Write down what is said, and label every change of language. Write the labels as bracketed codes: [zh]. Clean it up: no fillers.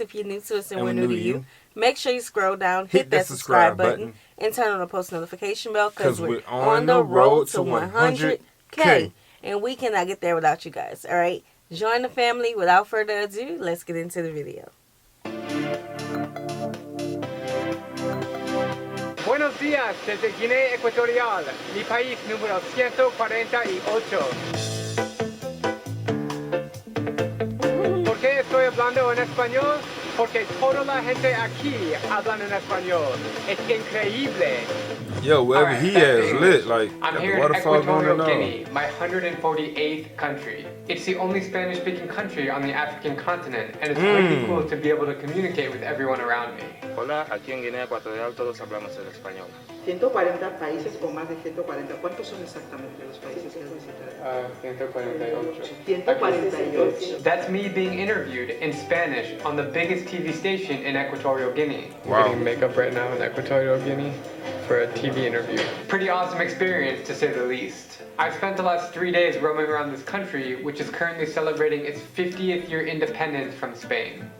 [en] If you're new to us and we're new to you, make sure you scroll down, hit that subscribe button, and turn on the post notification bell because we're on the road to 100K. And we cannot get there without you guys, all right? Join the family. Without further ado, let's get into the video. [es] Buenos días desde Guinea Equatorial, mi país número 148. ¿Por qué estoy hablando en español? Porque toda la gente aquí habla en español. Es increíble. [en] Yo, wherever he is lit, like, I'm here in Equatorial Guinea, my 148th country. It's the only Spanish-speaking country on the African continent, and it's really cool to be able to communicate with everyone around me. [es] Hola, aquí en Guinea Ecuatorial todos hablamos el español. 140 países con más de 140. ¿Cuántos son exactamente los países que has visitado? 148. 148. [en] That's me being interviewed in Spanish on the biggest TV station in Equatorial Guinea. Wow. I'm getting makeup right now in Equatorial Guinea for a TV interview. Pretty awesome experience, to say the least. I've spent the last 3 days roaming around this country, which is currently celebrating its 50th year independence from Spain.